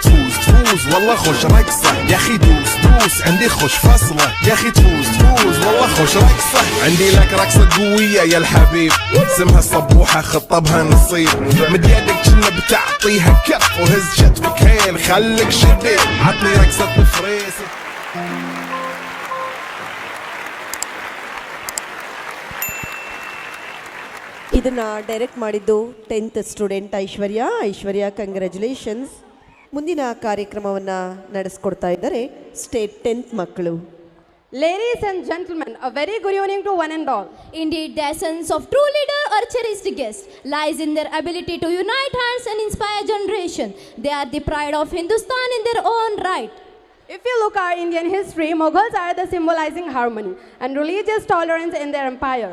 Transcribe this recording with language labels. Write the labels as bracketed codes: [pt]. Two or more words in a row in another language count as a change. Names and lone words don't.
[ar] تفوز والله خوش رقصة يا اخي دوس عندي خوش فصلة يا اخي تفوز والله خوش رقصة. عندي لك رقصة قوية يا الحبيب اسمها الصبوحة خطبها نصيب، مد يدك كنا بتعطيها كف وهز شتفك هيل خليك شديد، عطني رقصة الفريس. [kn] ಇದನ್ನು ಡೈರೆಕ್ಟ್ ಮಾಡಿದ್ದು 10th ಸ್ಟೂಡೆಂಟ್ ಐಶ್ವರ್ಯ ಕಂಗ್ರ್ಯಾಚುಲೇಷನ್ಸ್. ಮುಂದಿನ ಕಾರ್ಯಕ್ರಮವನ್ನು ನಡೆಸ್ಕೊಡ್ತಾ ಇದ್ದಾರೆ ಸ್ಟೇಟ್ 10th ಮಕ್ಕಳು. [en] Ladies and gentlemen, a very good evening to one and all. Indeed, the essence of true leader or cherished guest lies in their ability to unite hands and inspire generation. They are the pride of Hindustan in their own right. If you look at Indian history, Mughals are the symbolizing harmony and religious tolerance in their empire.